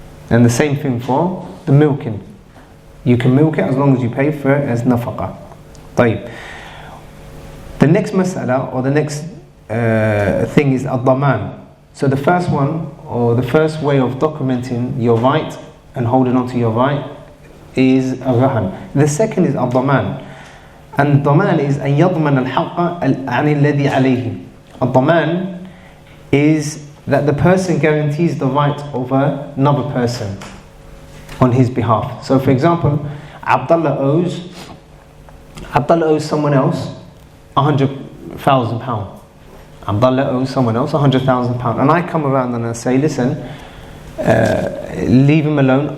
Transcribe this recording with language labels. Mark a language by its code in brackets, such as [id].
[en] And the same thing for the milking. You can milk it as long as you pay for it as nafaqah. طيب. The next mas'ala, or the next thing is ad-daman. So the first one, or the first way of documenting your right and holding on to your right, is a-rahan. The second is ad-daman. And ad-daman is [ar] أن يضمن الحق عن الذي عليه. [en] Ad-daman is that the person guarantees the right of another person on his behalf. So for example, Abdullah owes someone else £100,000. Abdullah owes someone else £100,000, and I come around and I say, listen, leave him alone.